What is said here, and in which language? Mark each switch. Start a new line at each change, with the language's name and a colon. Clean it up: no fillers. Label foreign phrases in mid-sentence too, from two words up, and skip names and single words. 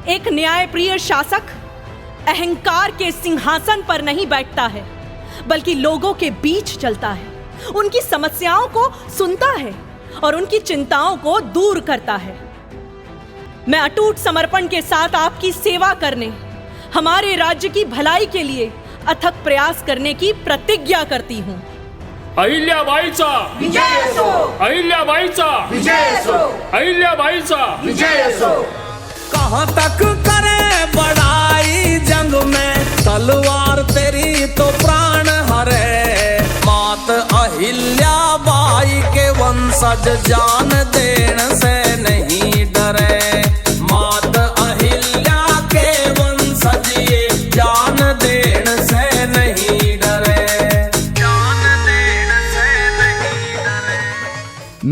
Hindi: एक न्यायप्रिय शासक अहंकार के सिंहासन पर नहीं बैठता है बल्कि लोगों के बीच चलता है, उनकी समस्याओं को सुनता है और उनकी चिंताओं को दूर करता है। मैं अटूट समर्पण के साथ आपकी सेवा करने, हमारे राज्य की भलाई के लिए अथक प्रयास करने की प्रतिज्ञा करती हूँ।
Marathi: अहिल्याबाईचा विजय असो, अहिल्याबाईचा विजय असो, अहिल्याबाईचा विजय असो।
Hindi: कहाँ तक करे बड़ाई जंग में, तलवार तेरी तो प्राण हरे। मात अहिल्याबाई के वंशज जान देन से नहीं डरे। मात अहिल्या के वंशज ये जान देन से नहीं डरे, जान देन से नहीं डरे।